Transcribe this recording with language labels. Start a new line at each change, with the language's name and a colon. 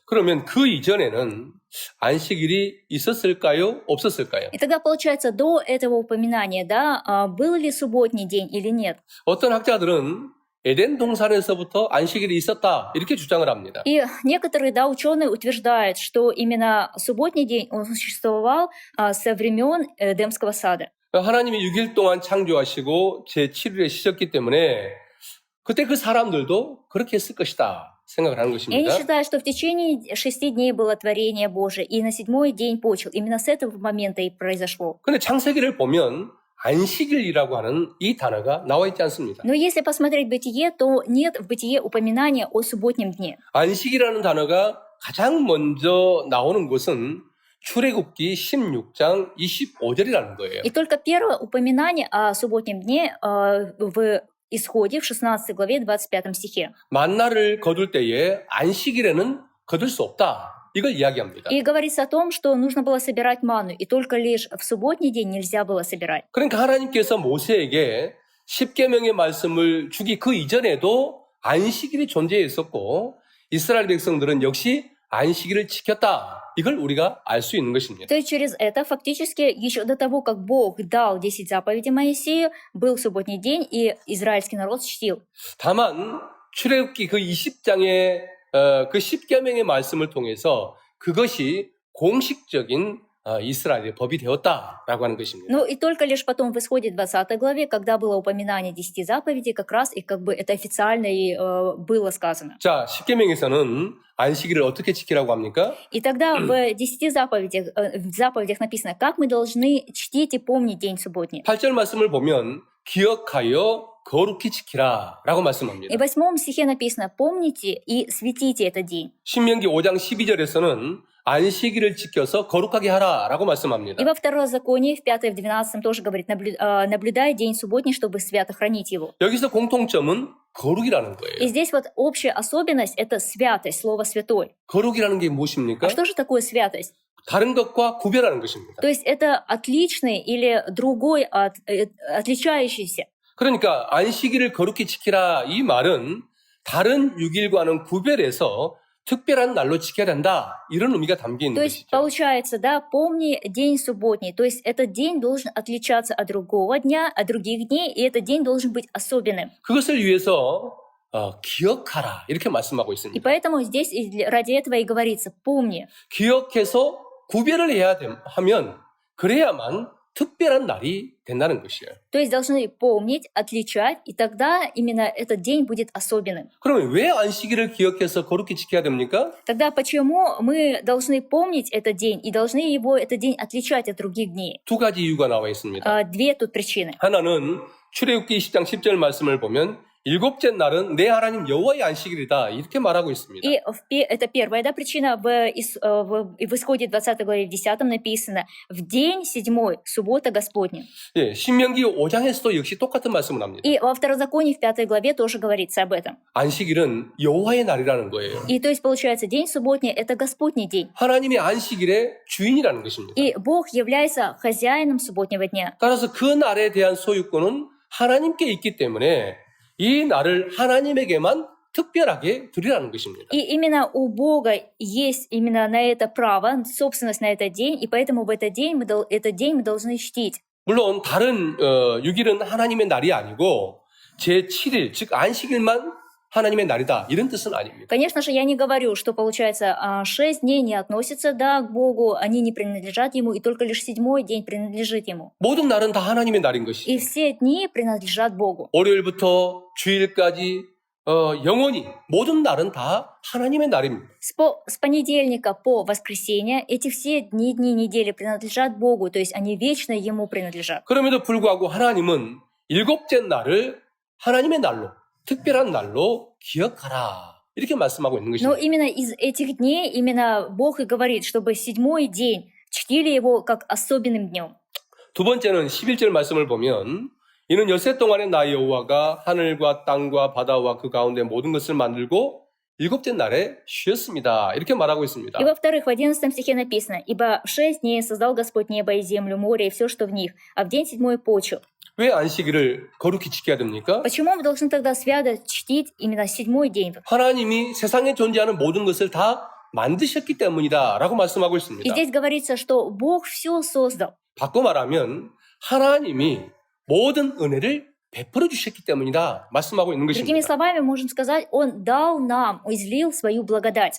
Korean: 그러면 그 이전에는 안식일이 있었을까요? 없었을까요?
Russian: И тогда, получается, до этого упоминания, да, был ли субботний день или нет?
Korean: 어떤 학자들은 에덴 동산에서부터 안식일이 있었다 이렇게 주장을 합니다.
Russian: И некоторые, да, ученые утверждают, что именно субботний день, он существовал со времен Эдемского сада.
Korean: 하나님이 6일 동안 창조하시고 제7일에 쉬셨기 때문에 그때 그 사람들도 그렇게 했을 것이다 생각을 하는
Russian: И они
Korean: 것입니다.
Russian: считают, что в течение 6 дней было творение Божие, и на 7-й день почил. Именно с этого момента и произошло.
Korean: 근데 창세기를 보면 안식일이라고 하는 이 단어가 나와 있지 않습니다.
Russian: Но если посмотреть Бытие, то нет в Бытие упоминания о субботнем дне.
Korean: 안식이라는 단어가 가장 먼저 나오는 곳은 출애굽기 16장 25절이라는 거예요.
Russian: И только первое упоминание о субботнем дне в Исходе в 16 главе 25 стихе.
Korean: 만나를 거둘 때에 안식일에는 거둘 수 없다. 이걸 이야기합니다.
Russian: И говорится о том, что нужно было собирать манну, и только лишь в субботний день нельзя было собирать.
Korean: 그러니까 하나님께서 모세에게 십계명의 말씀을 주기 그 이전에도 안식일이 존재했었고 이스라엘 백성들은 역시 안식일을 지켰다. 이걸 우리가 알 수 있는 것입니다.
Russian: То есть через это фактически еще до того, как Бог дал 10 заповедей Моисею, был субботний день, и израильский народ чтил.
Korean: 다만 출애굽기 그 20장의 그 십계명의 말씀을 통해서 그것이 공식적인 이스라엘의 법이 되었다라고 하는 것입니다.
Russian: Ну и только лишь потом в Исходе 20 главе, когда было упоминание 10 заповедей, как раз и как бы это официально и было сказано.
Korean: 자, 십계명에서는 안식일을 어떻게 지키라고 합니까?
Russian: И тогда в 10 заповедях написано, как мы должны чтить и помнить день субботний.
Korean: 8절 말씀을 보면 기억하여 거룩히 지키라 라고 말씀합니다.
Russian: И в 8 стихе написано, помните и светите этот день.
Korean: 신명기 5장 12절에서는 안식일을 지켜서 거룩하게 하라라고 말씀합니다.
Russian: И во Второзаконии, в 5 и в 12 тоже говорит, наблюдай день субботний, чтобы свято хранить его.
Korean: 여기서 공통점은 거룩이라는
Russian: И
Korean: 거예요.
Russian: здесь вот общая особенность — это святость, слово «святой».
Korean: 거룩이라는 게 무엇입니까?
Russian: А что же такое святость?
Korean: 다른 것과 구별하는 것입니다.
Russian: То есть это отличный или другой, отличающийся.
Korean: 그러니까 안식일을 거룩히 지키라 이 말은 다른 6일과는 구별해서 특별한 날로 지켜야 된다 이런 의미가 담겨 있는
Russian: То есть
Korean: 것이죠.
Russian: получается, да, помни день субботний. То есть этот день должен отличаться от другого дня, от других дней, и этот день должен быть особенным.
Korean: 그것을 위해서 기억하라 이렇게 말씀하고
Russian: И
Korean: 있습니다.
Russian: поэтому здесь ради этого и говорится «помни».
Korean: 기억해서 구별을 해야 하면 그래야만 특별한 날이 된다는 것이에요.
Russian: То есть должны помнить, отличать, и тогда именно этот день будет особенным.
Korean: 그러면 왜 안식일을 기억해서 거룩히 지켜야 됩니까?
Russian: Тогда почему мы должны помнить этот день и должны его, этот день, отличать от других дней?
Korean: 두 가지 이유가 나와 있습니다.
Russian: Две тут причины.
Korean: 하나는 출애굽기 20장 10절 말씀을 보면 일곱째 날은 내 하나님 여호와의 안식일이다 이렇게 말하고 있습니다.
Russian: И это первая, да, причина. В Исходе 20 главе 10 написано «В день седьмой, суббота Господня».
Korean: 예, 신명기 5장에서도 역시 똑같은 말씀을 합니다.
Russian: И во Второзаконии в 5 главе тоже говорится об этом.
Korean: 안식일은 여호와의 날이라는 거예요.
Russian: И то есть получается, день субботний — это Господний день.
Korean: 하나님의 안식일의 주인이라는 것입니다.
Russian: И Бог является хозяином субботнего дня.
Korean: 따라서 그 날에 대한 소유권은 하나님께 있기 때문에 이 날을 하나님에게만 특별하게 드리라는 것입니다.
Russian: И именно у Бога есть именно на это право, собственность на этот день, и поэтому в этот день мы должны чтить.
Korean: 물론 다른 6일은 하나님의 날이 아니고 제7일 즉 안식일만 하나님의 날이다 이런 뜻은 아닙니다.
Russian: Конечно же, я не говорю, что, получается, 6 дней не относятся, да, к Богу, они не принадлежат Ему, и только лишь 7-й день принадлежит Ему.
Korean: 모든 날은 다 하나님의 날인 것이죠.
Russian: И все дни принадлежат Богу.
Korean: 월요일부터 주일까지 영원히 모든 날은 다 하나님의 날입니다.
Russian: С понедельника по воскресенье эти все дни недели принадлежат Богу, то есть они вечно Ему принадлежат.
Korean: 그럼에도 불구하고 하나님은 일곱째 날을 하나님의 날로 특별한 날로 기억하라 이렇게 말씀하고 있는
Russian: Но
Korean: 것입니다.
Russian: именно из этих дней именно Бог и говорит, чтобы 7-й день чтили его как особенным днем.
Korean: 두 번째는 11절 말씀을 보면 이는 엿새 동안에 나 여호와가 하늘과 땅과 바다와 그 가운데 모든 것을 만들고 일곱째 날에 쉬었습니다. 이렇게 말하고 있습니다.
Russian: И во-вторых, в 11 стихе написано: «Ибо в 6 дней создал Господь небо и землю, море и все, что в них, а в день 7-й почил».
Korean: 왜 안식일을 거룩히 지켜야 됩니까?
Russian: Почему мы должны тогда свято чтить именно 7-й день?
Korean: 하나님이 세상에 존재하는 모든 것을 다 만드셨기 때문이다 라고 말씀하고
Russian: И
Korean: 있습니다.
Russian: здесь говорится, что Бог все создал.
Korean: 바꿔 말하면 하나님이 모든 은혜를 베풀어 주셨기 때문이다 말씀하고 있는
Russian: Другими
Korean: 것입니다.
Russian: словами, можем сказать, Он дал нам, излил свою благодать.